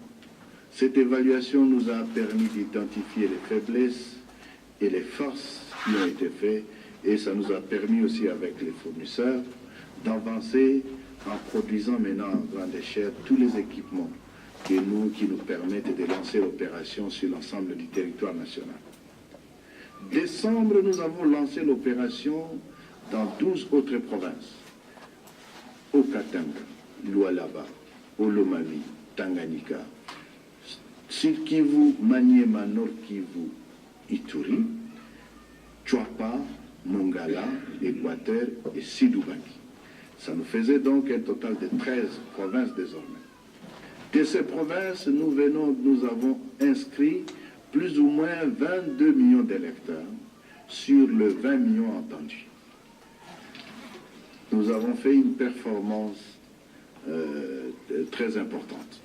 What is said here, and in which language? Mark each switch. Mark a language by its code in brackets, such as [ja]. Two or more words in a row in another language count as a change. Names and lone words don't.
[fr] Cette évaluation nous a permis d'identifier les faiblesses et les forces qui ont été faites, et ça nous a permis aussi avec les fournisseurs d'avancer en produisant maintenant en grande échelle tous les équipements qui nous permettent de lancer l'opération sur l'ensemble du territoire national. Décembre, nous avons lancé l'opération dans 12 autres provinces. Au Katanga, Lualaba, Olomami, Tanganyika, Sud Kivu, Maniema, Nord Kivu, Ituri, Tchouapa, Mongala, Équateur et Sud-Ubangi. Ça nous faisait donc un total de 13 provinces désormais. De ces provinces, nous avons inscrit plus ou moins 22 millions d'électeurs sur le 20 millions entendus. Nous avons fait une performance très importante.